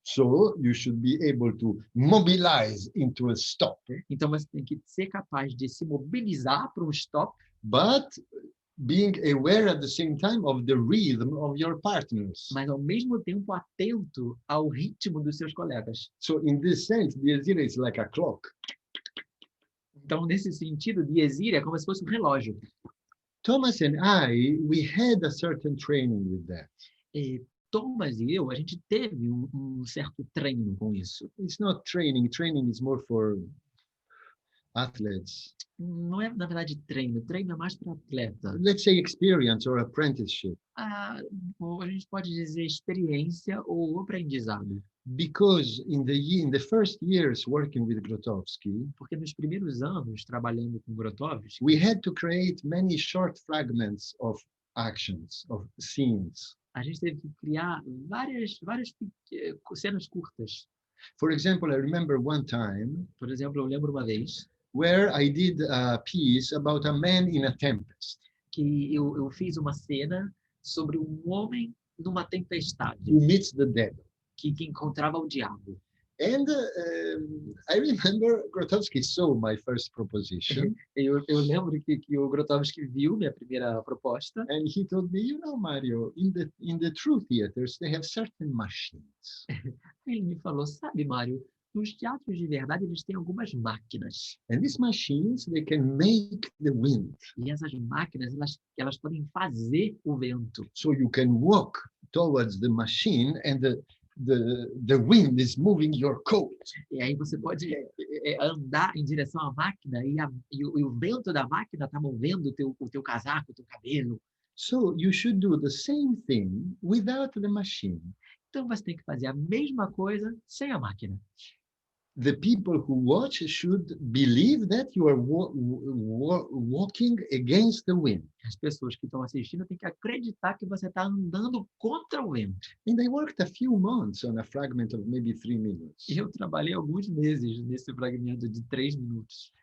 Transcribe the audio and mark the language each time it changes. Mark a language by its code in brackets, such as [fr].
[en] So you should be able to mobilize into a stop, [pt] Então você tem que ser capaz de se mobilizar para um stop, [en] but being aware at the same time of the rhythm of your partners. [pt] mas ao mesmo tempo atento ao ritmo dos seus colegas. [en] So in this sense, the Azira is like a clock. [pt] Então, nesse sentido, Diezir é como se fosse um relógio. [en] Thomas and I, we had a certain training with that. [pt] E Thomas e eu, a gente teve um certo treino com isso. [en] It's not training. Training is more for athletes. [pt] Não é, na verdade, treino. Treino é mais para atleta. [en] Let's say experience or apprenticeship. [pt] Ou a gente pode dizer experiência ou aprendizado. [en] Because in the first years working with Grotowski, [pt] Porque nos primeiros anos, trabalhando com Grotowski, [en] we had to create many short fragments of actions, of scenes. [pt] a gente teve que criar várias cenas curtas. [en] For example, I remember one time [pt] Por exemplo, eu lembro uma vez [en] where I did a piece about a man in a tempest [pt] que eu fiz uma cena sobre um homem numa tempestade [en] who meets the devil. [pt] que encontrava o diabo. [en] And I remember Grotowski saw my first proposition [pt] Eu lembro que o Grotowski viu minha primeira proposta [en] and he told me, Mario, in the true theaters, they have certain machines. [pt] Ele me falou, sabe, Mário, nos teatros de verdade eles têm algumas máquinas. [en] And these machines, they can make the wind. [pt] E essas máquinas, elas podem fazer o vento. [en] So you can walk towards the machine and the wind is moving your coat. [pt] E aí você pode andar em direção à máquina e o vento da máquina está movendo o teu casaco, o teu cabelo. [en] So you should do the same thing without the machine. [pt] Então você tem que fazer a mesma coisa sem a máquina. [en] The people who watch should believe that you are walking against the wind. [pt] As pessoas que estão assistindo têm que acreditar que você está andando contra o vento. [en] And I worked a few months on a fragment of maybe 3 minutes. [pt] E eu trabalhei alguns meses nesse fragmento de 3 minutos.